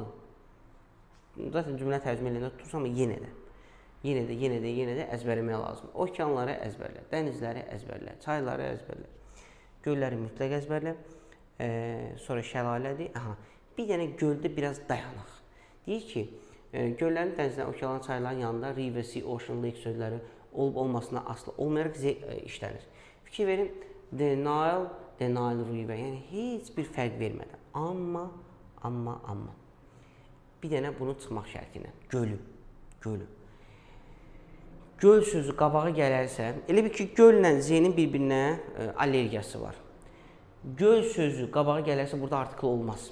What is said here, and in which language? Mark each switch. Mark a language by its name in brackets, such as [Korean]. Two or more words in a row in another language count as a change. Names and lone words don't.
[Azerbaijani] Zaten cümlə tərcümə eləyəndə tutursam, amma yenə də əzbərləmək lazım. Okeanları əzbərlə, dənizləri əzbərlə, çayları əzbərlə, gölləri mütləq əzbərlə, sonra şəlalədir. Bir dənə göldə biraz dayanaq. Deyir ki, göllərin, dənizlərin, okeanların, çayların yanında [English] river, sea, ocean, lake [Azerbaijani] sözləri olub-olmasına asılı olmayaraq işlənir. Fikir verin, [English] the Nile river, [Azerbaijani] yəni heç bir fərq vermədən. Amma bir dənə bunu çıxmaq şərti ilə, gölü. Göl sözü qabağa gələrsə, elə bir ki, göllə Z-nin bir-birinə allergiyası var. Göl sözü qabağa gələrsə, burada artikel olmaz.